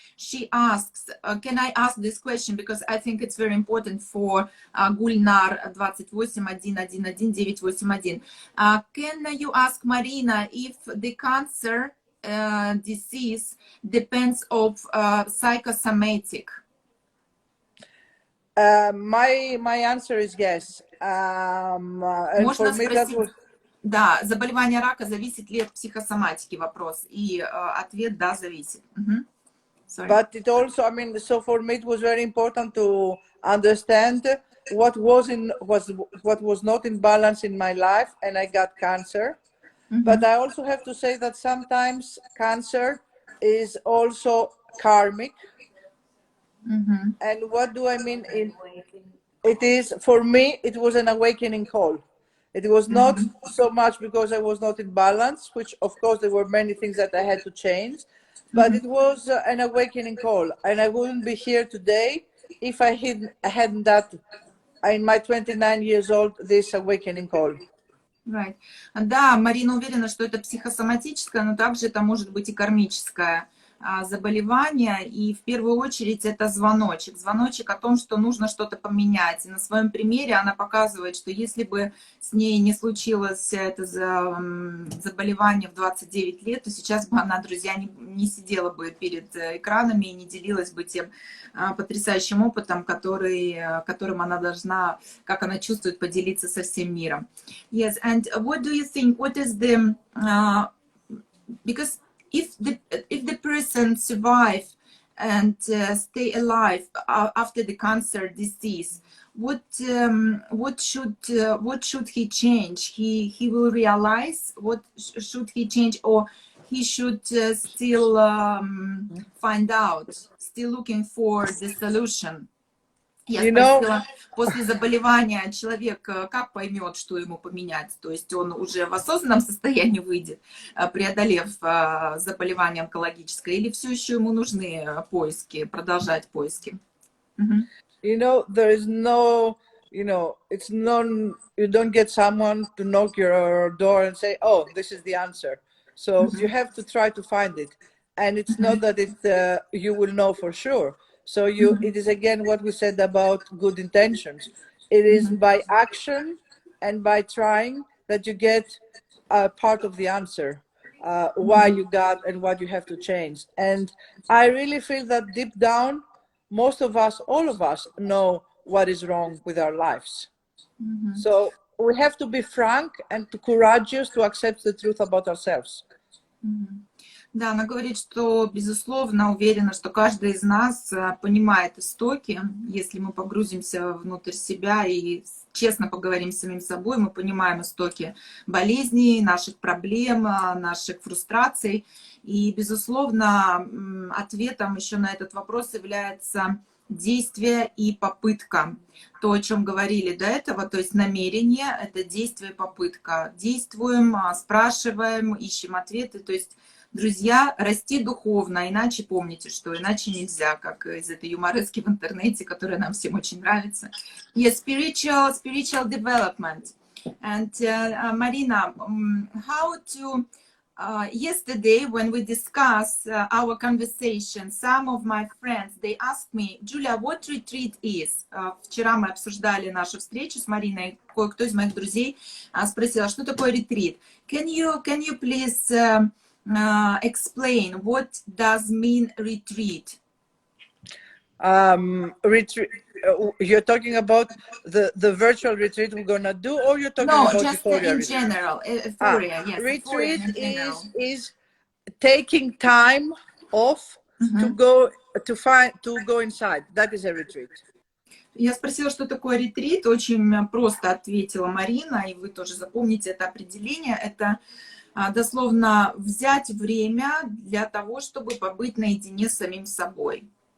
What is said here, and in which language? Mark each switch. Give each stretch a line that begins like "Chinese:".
English: She asks, can I ask this question, because I think it's very important for Gulnar 28111981. Can you ask Marina if the cancer disease depends of psychosomatic? My answer is yes.
Russian: Можно спросить, да, заболевание рака зависит ли от психосоматики, вопрос, и ответ да, зависит.
English: But it also, I mean, so for me it was very important to understand what was not in balance in my life, and I got cancer. But I also have to say that sometimes cancer is also karmic. And what do I mean? It is, for me, it was an awakening call. It was not so much because I was not in balance, which of course there were many things that I had to change, but it was an awakening call. And I wouldn't be here today if I hadn't that, in my 29 years old, this awakening call. Right.
Russian: Да, Марина уверена, что это психосоматическое, но также это может быть и кармическое заболевание, и в первую очередь это звоночек о том, что нужно что-то поменять. И на своем примере она показывает, что если бы с ней не случилось это заболевание в 29 лет, то сейчас бы она, друзья, не сидела бы перед экранами и не делилась бы тем потрясающим опытом, которым она должна, как она чувствует, поделиться со всем миром.
English: Yes, and what do you think? What is the because if the person survive and stay alive after the cancer disease, what should he change? He will realize what should he change, or he should still find out, still looking for the solution.
Russian: Я спросила, после заболевания человек как поймет, что ему поменять? То есть он уже в осознанном состоянии выйдет, преодолев заболевание онкологическое, или все еще ему нужны поиски, продолжать поиски?
English: You know, there is no, it's non, you don't get someone to knock your door and say, oh, this is the answer. So you have to try to find it. And it's not that you will know for sure. So it is again what we said about good intentions. It is by action and by trying that you get part of the answer, why you got and what you have to change. And I really feel that deep down, most of us, all of us, know what is wrong with our lives. So we have to be frank and courageous to accept the truth about ourselves.
Russian: Да, она говорит, что, безусловно, уверена, что каждый из нас понимает истоки, если мы погрузимся внутрь себя и честно поговорим с самим собой, мы понимаем истоки болезней, наших проблем, наших фрустраций. И, безусловно, ответом еще на этот вопрос является действие и попытка. То, о чем говорили до этого, то есть намерение – это действие и попытка. Действуем, спрашиваем, ищем ответы. То есть, друзья, расти духовно, иначе помните, что иначе нельзя, как из этой юморески в интернете, которая нам всем очень нравится.
English: Yes, spiritual development. And Marina, how to... yesterday, when we discussed our conversation, some of my friends, they asked me, Julia, what retreat is?
Russian: Вчера мы обсуждали нашу встречу с Мариной. Кое-кто из моих друзей спросил, что такое ретрит?
English: Can you please explain what does mean retreat? Retreat. You're talking about the virtual retreat we're gonna do, or you're talking about just Euphoria in retreat? general. Euphoria, yes. Retreat Euphoria in general. is taking time off to go inside. That is a retreat.
Russian: Я спросила, что такое ретрит. Очень просто ответила Марина, и вы тоже запомните это определение. Это дословно взять время для того, чтобы побыть наедине с самим собой.